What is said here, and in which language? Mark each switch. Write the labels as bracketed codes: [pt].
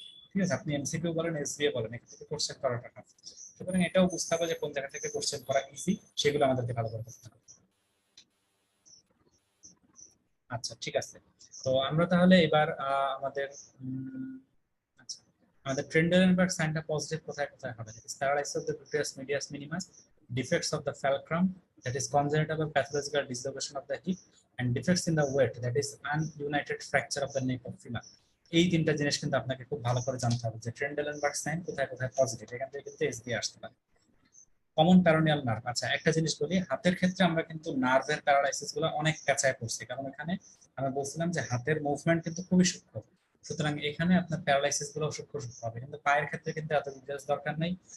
[bn] ঠিক আছে, আপনি এমসিকিউ বলেন এসবিএ বলেন, এখান থেকে কোশ্চেন করাটা টাফ। সুতরাং এটাও বুঝতে হবে যে কোন জায়গা থেকে কোশ্চেন করা ইজি, সেগুলো আমাদেরকে ভালো করে করতে হবে। আচ্ছা, ঠিক আছে। তো আমরা তাহলে এবার আমাদের আচ্ছা, আমাদের ট্রেন্ডেলেনবার্গ সাইনটা পজিটিভ কোথায় কোথায় হবে? [en] That is paralysis of the gluteus medius minimus, defects of the fulcrum, that is congenital or pathological dislocation of the hip, and defects in the weight, that is ununited fracture of the neck of femur. [bn] এই তিনটা জিনিস কিন্তু আপনাকে খুব ভালো করে জানতে হবে যে ট্রেন্ডেলেনবার্গ সাইন কোথায় কোথায় পজিটিভ, এখান থেকে কিন্তু এসবি আসতে পারে। কমন প্যারোনিয়াল নার্ভ, আচ্ছা একটা জিনিস বলি, হাতের ক্ষেত্রে আমরা কিন্তু নার্ভের প্যারালাইসিস গুলো অনেক পেঁচায় পড়ছি, কারণ এখানে আমরা বলছিলাম যে হাতের মুভমেন্ট কিন্তু খুবই সূক্ষ্ম। সুতরাং এখানে আপনার প্যারালাইসিস গুলো সূক্ষ্ম সূক্ষ্ম হবে, কিন্তু পায়ের ক্ষেত্রে কিন্তু এত ডিটেলস দরকার নেই।